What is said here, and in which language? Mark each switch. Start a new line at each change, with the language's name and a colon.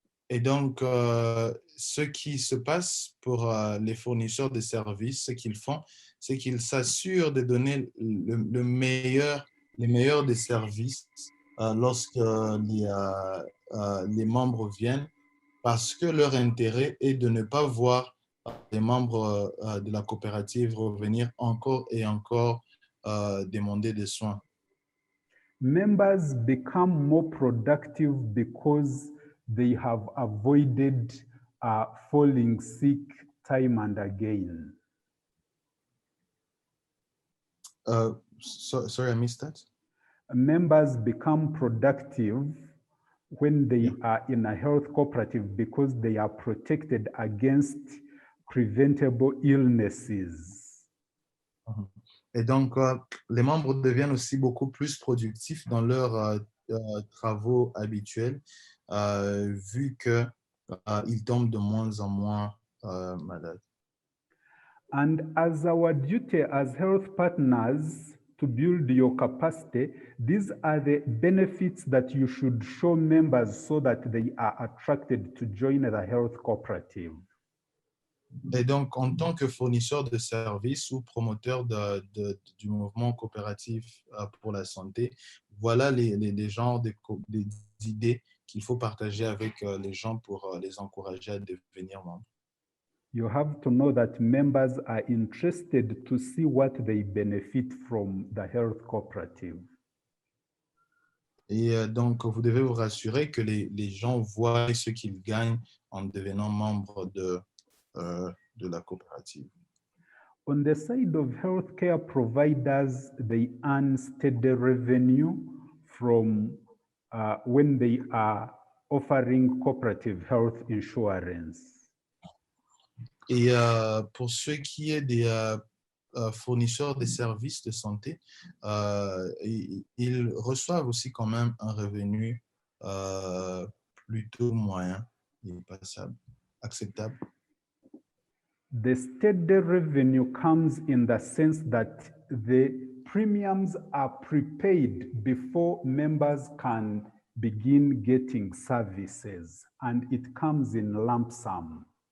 French: Et donc, ce qui se passe pour les fournisseurs de services, ce qu'ils font, c'est qu'ils s'assurent de donner les meilleurs des services lorsque les membres viennent, parce que leur intérêt est de ne pas voir les membres de la coopérative revenir encore et encore demander des soins.
English: Members become more productive because they have avoided falling sick time and again. Sorry, I missed that. Members become productive when they are in a health cooperative because they are protected against preventable illnesses.
French: Et donc, les membres deviennent aussi beaucoup plus productifs dans leurs travaux habituels, vu qu'ils tombent de moins en moins malades.
English: And as our duty as health partners to build your capacity, these are the benefits that you should show members so that they are attracted to join the health cooperative.
French: Et donc, en tant que fournisseur de services ou promoteur du mouvement coopératif pour la santé, voilà les genres d'idées qu'il faut partager avec les gens pour les encourager à devenir membres.
English: You have to know that members are interested to see what they benefit from the health cooperative.
French: Et donc, vous devez vous rassurer que les gens voient ce qu'ils gagnent en devenant membre de la coopérative.
English: On the side of healthcare providers, they earn steady revenue from when they are offering cooperative health insurance.
French: Et pour ce qui est des fournisseurs de services de santé, ils reçoivent aussi quand même un revenu plutôt moyen et passable, acceptable.
English: The steady revenue comes in the sense that the premiums are prepaid before members can begin getting services, and it comes in lump sum.